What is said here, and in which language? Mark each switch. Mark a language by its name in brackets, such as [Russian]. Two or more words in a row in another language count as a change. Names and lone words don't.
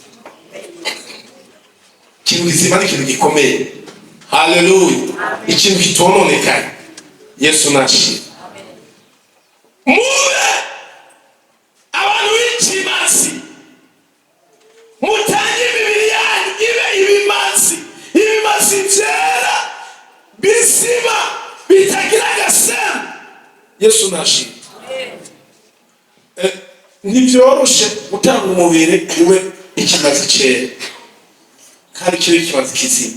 [Rundi] Ikintu kizima ni ikintu gikomeye. Haleluya. Ikintu kitononekaye. Yesu nashimwe. Mube abantu b'ikimazi, mutange imibiri yanyu ibe ibimazi vyera bizima bitagira agasembwa. Yesu nashimwe. Ntivyoroshe gutanga umubiri ube ikimazi cera kandi kibe ikimazi kizima.